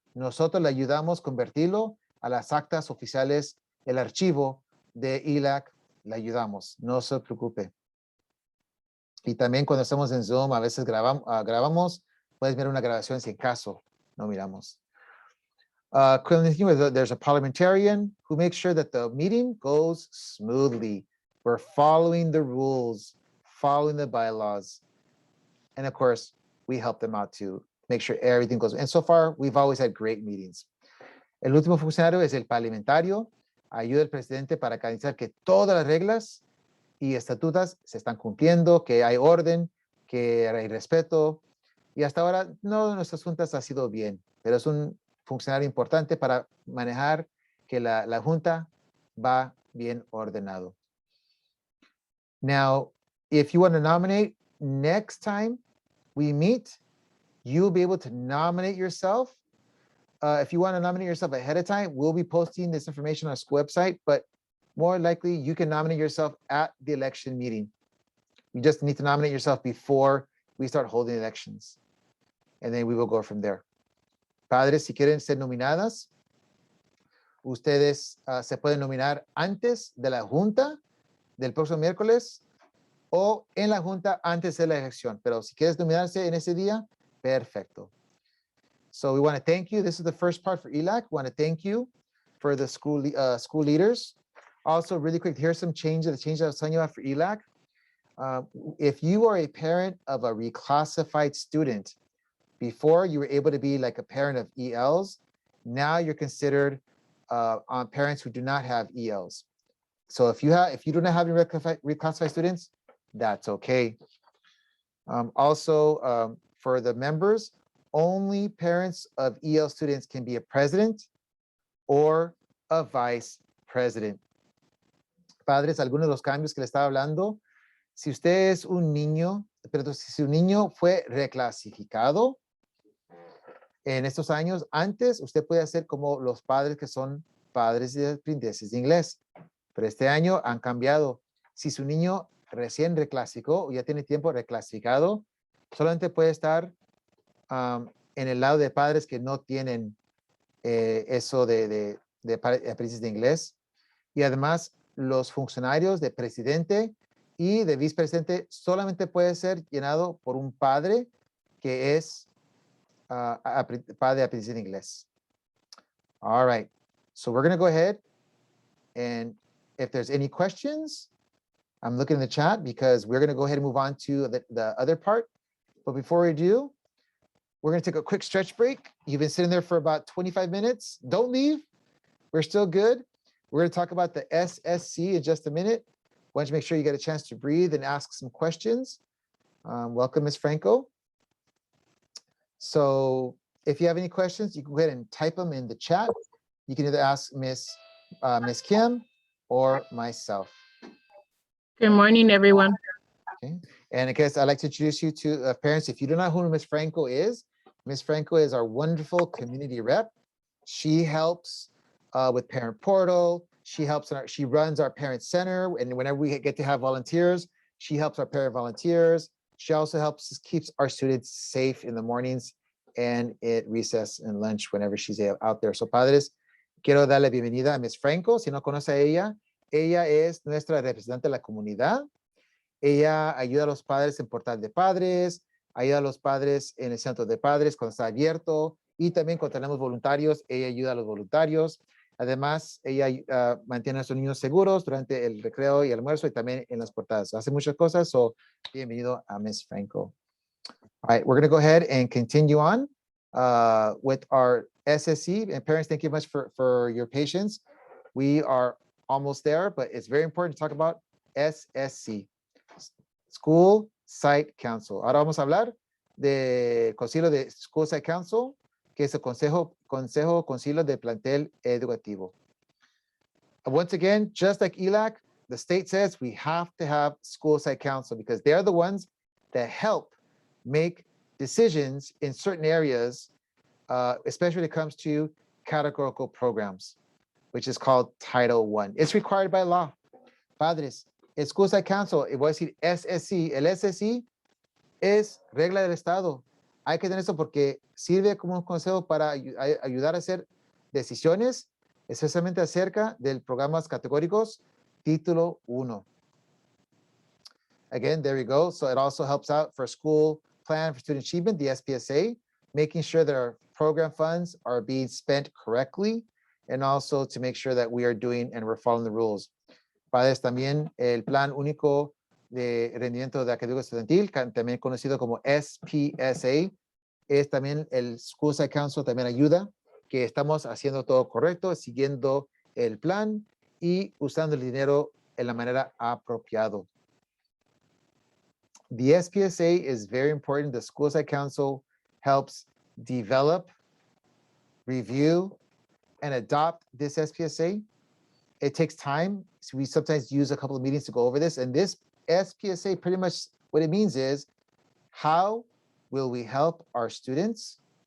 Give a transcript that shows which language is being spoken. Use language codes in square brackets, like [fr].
[es] Nosotros le ayudamos a convertirlo a las actas oficiales, el archivo de ELAC, le ayudamos. No se preocupe. Y también cuando estamos en Zoom, a veces grabamos, puedes ver una grabación si en caso no miramos. [en] There's a parliamentarian who makes sure that the meeting goes smoothly. We're following the rules, following the bylaws. And of course, we help them out to make sure everything goes. And so far, we've always had great meetings. [es] El último funcionario es el parlamentario. Ayuda al presidente para garantizar que todas las reglas y estatutos se están cumpliendo, que hay orden, que hay respeto. Y hasta ahora, no de nuestras juntas ha sido bien, pero es un funcionario importante para manejar que la junta va bien ordenado. [en] Now, if you want to nominate, next time we meet, you'll be able to nominate yourself. If you want to nominate yourself ahead of time, we'll be posting this information on our school website, but more likely you can nominate yourself at the election meeting. You just need to nominate yourself before we start holding elections. And then we will go from there. [es] Padres, si quieren ser nominadas, Ustedes se pueden nominar antes de la junta del próximo miércoles o en la junta antes de la elección. Pero si quieres nominarse en ese día, perfecto. [en] So we want to thank you. This is the first part for ELAC. We want to thank you for the school leaders. Also, really quick, here's some changes. The changes I was telling you about for ELAC. If you are a parent of a reclassified student, before you were able to be like a parent of ELs, now you're considered on parents who do not have ELs. So if you do not have any reclassified students, that's okay. Also, for the members, only parents of EL students can be a president or a vice president. [es] Padres, algunos de los cambios que le estaba hablando. Si usted es un niño, pero si un niño fue reclasificado en estos años, antes usted puede hacer como los padres que son padres de aprendices de inglés. Pero este año han cambiado. Si su niño recién reclasificó o ya tiene tiempo reclasificado, solamente puede estar en el lado de padres que no tienen eso de aprendices de inglés. Y además, los funcionarios de presidente y de vicepresidente solamente puede ser llenado por un padre que es padre de aprendices de inglés. [en] All right. So we're going to go ahead and if there's any questions, I'm looking in the chat because we're going to go ahead and move on to the other part. But before we do, we're going to take a quick stretch break. You've been sitting there for about 25 minutes. Don't leave. We're still good. We're going to talk about the SSC in just a minute. Why don't you make sure you get a chance to breathe and ask some questions. Welcome, Ms. Franco. So if you have any questions, you can go ahead and type them in the chat. You can either ask Ms. Kim or myself. Good morning, everyone. Okay. And I guess I'd like to introduce you to parents. If you don't know who Ms. Franco is our wonderful community rep. She helps with Parent Portal. She helps, she runs our Parent Center. And whenever we get to have volunteers, she helps our parent volunteers. She also helps keeps our students safe in the mornings and at recess and lunch whenever she's out there. [es] So padres, quiero darle bienvenida a Ms. Franco. Si no conoce a ella es nuestra representante de la comunidad. Ella ayuda a los padres en Portal de Padres, ayuda a los padres en el centro de padres cuando está abierto y también cuando tenemos voluntarios, ella ayuda a los voluntarios. Además, ella mantiene a nuestros niños seguros durante el recreo y el almuerzo y también en las portadas. Hace muchas cosas, so bienvenido a Ms. Franco. [en] All right, we're going to go ahead and continue on with our SSC. And parents, thank you much for your patience. We are almost there, but it's very important to talk about SSC, School Site Council. [es] Ahora vamos a hablar de concilio de School Site Council, que es el concilio de plantel educativo. [en] Once again, just like ELAC, the state says we have to have School Site Council because they're the ones that help make decisions in certain areas, especially when it comes to categorical programs, which is called Title I. It's required by law. [es] Padres, el School Site Council, voy a decir SSC, el SSC es regla del Estado. Hay que tener eso porque sirve como un consejo para ayudar a hacer decisiones, especialmente acerca de programas categóricos Título 1. [en] Again, there we go. So it also helps out for school plan for student achievement, the SPSA, making sure that our program funds are being spent correctly, and also to make sure that we are doing and we're following the rules. [es] Padres, también el Plan Único de Rendimiento de Académico Estudiantil, también conocido como SPSA, es también el School Site Council, también ayuda que estamos haciendo todo correcto, siguiendo el plan y usando el dinero en la manera apropiado. [en] The SPSA is very important. The School Site Council helps develop, review, and adopt this SPSA. It takes time. So we sometimes use a couple of meetings to go over this. And this SPSA, pretty much what it means is, how will we help our students?